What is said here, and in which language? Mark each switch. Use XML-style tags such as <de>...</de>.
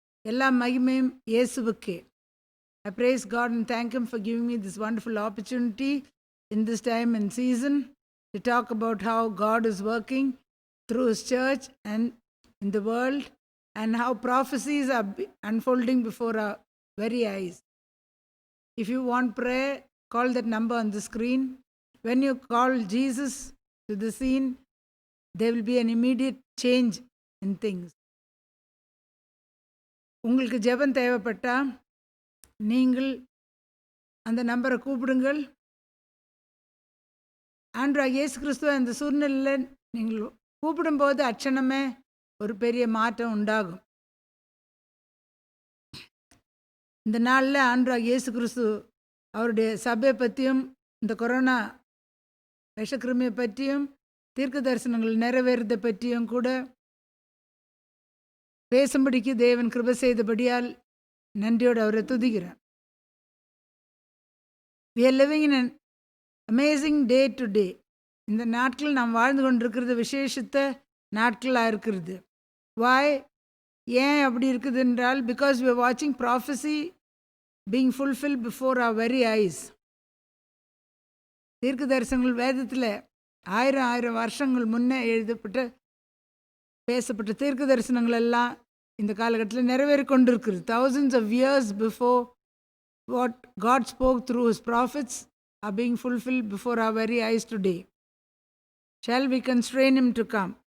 <ta>எல்லா மகிமையும் இயேசுவுக்கே.</ta> <en>I praise God and thank Him for giving me this wonderful opportunity in this time and season to talk about how God is working through His church and in the world and how prophecies are unfolding before our very eyes. If you want prayer, call that number on the screen. When you call Jesus to the scene, there will be an immediate change in things.</en> <ta>உங்களுக்கு ஜெபம் தேவைப்பட்டா நீங்கள் அந்த நம்பரை கூப்பிடுங்கள். ஆண்டவராகிய இயேசு கிறிஸ்துவ அந்த சூழ்நிலையில் நீங்கள் கூப்பிடும்போது அட்சணமே ஒரு பெரிய மாற்றம் உண்டாகும். இந்த நாளில் ஆண்டவராகிய இயேசு கிறிஸ்து அவருடைய சபையை பற்றியும் இந்த கொரோனா விஷக்கிருமியை பற்றியும் தீர்க்க தரிசனங்கள் நிறைவேறதை பற்றியும் கூட பேசும்படிக்கு தேவன் கிருபை செய்தபடியால் நன்றியோடு அவரை துதிக்கிறேன்.</ta> <en>We are living in an amazing day to day.</en> <ta>இந்த நாட்கள் நாம் வாழ்ந்து கொண்டிருக்கிறது விசேஷித்த நாட்களாக இருக்கிறது.</ta> <en>Why?</en> <ta>ஏன் அப்படி இருக்குது என்றால்</ta> <en>because we are watching prophecy being fulfilled before our very eyes.</en> <ta>தீர்க்க தரிசனங்கள் வேதத்தில் ஆயிரம் வருஷங்கள் முன்னே எழுதப்பட்ட பேசப்பட்ட தீர்க்க தரிசனங்கள் எல்லாம் இந்த காலகட்டத்தில் நிறைவேறி கொண்டிருக்கிறது.</ta> <en>Thousands of years before what God spoke through His prophets are being fulfilled before our very eyes today. Shall we constrain Him to come?</en>